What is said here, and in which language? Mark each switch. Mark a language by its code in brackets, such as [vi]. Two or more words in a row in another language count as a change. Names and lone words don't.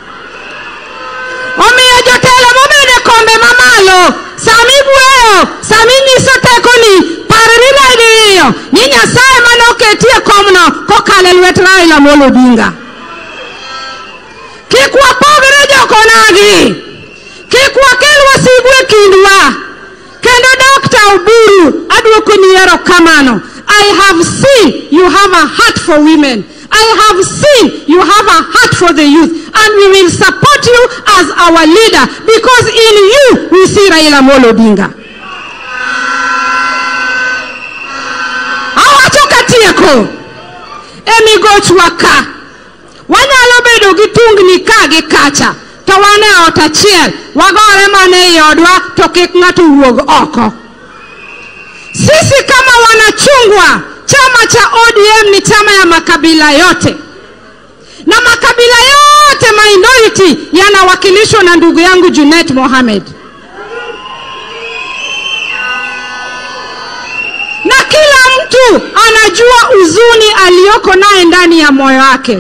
[luo] Omiyo jotelo mobede kombe mamalo, sami bueyo, sami nyiso tekoni, parri radiyo, ni Nyasaye manoketie komno kokale lwet Raila Amolo Odinga. Kik wapogre jokonagi, kik wakel wasigu e kindwa. Kendo Dr. Oburu, adwoko ni erokamano. [en] I have seen you have a heart for women. I have seen you have a heart for the youth. And we will support you as our leader because in you we see Raila Amolo Odinga. [luo] Awacho katieko, emigoch waka. Wanyalo bedo gi tungni ka gi kacha. To wane ot achiel, wagore mane yodwa to kik ng'ato wuog oko. [sw] Sisi kama wanachungwa, chama cha ODM ni chama ya makabila yote. Na makabila yote minority yanawakilishwa na ndugu yangu Junet Mohamed. Na kila mtu anajua uzuni aliyoko naye ndani ya moyo wake.